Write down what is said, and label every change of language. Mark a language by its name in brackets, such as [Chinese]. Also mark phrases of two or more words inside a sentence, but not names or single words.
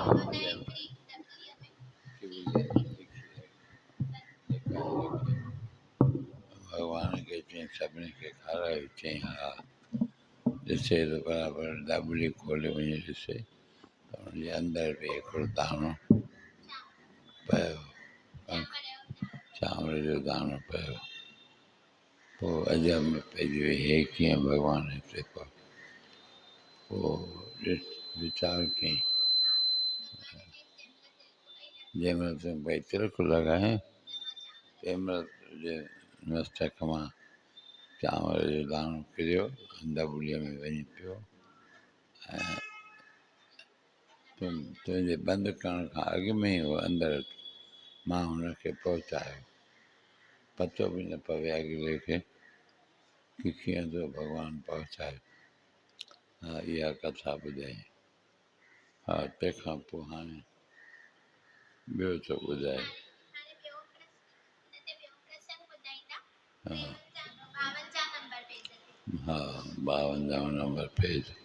[Sindhi] भगवान के चई सभिनी खे खारायो चई हा ॾिसे त बराबरि दाबली खोले वञी ॾिसे त हुनजे अंदरि बि हिकिड़ो दाणो पियो चांवर जो दाणो पियो पोइ अजब में पइजी वई हे कीअं भॻवानु हिते पियो पोइ वीचार कयईं जंहिंमहिल तूं भई तिलक लॻाएं तंहिंमहिल तुंहिंजे मस्तक मां चांवर जो दाणो किरियो दॿुलीअ में वञी पियो ऐं तुंहिंजे बंदि करण खां अॻु में ई उहो अंदरि मां हुनखे पहुचायो पतो बि न पवे अॻिले खे कि कीअं तो भॻवानु पहुचायो हा इहा कथा ॿुधाई हा तंहिंखां पोइ हाणे ॿियो थो ॿुधाए हा हा 52 नंबर पेज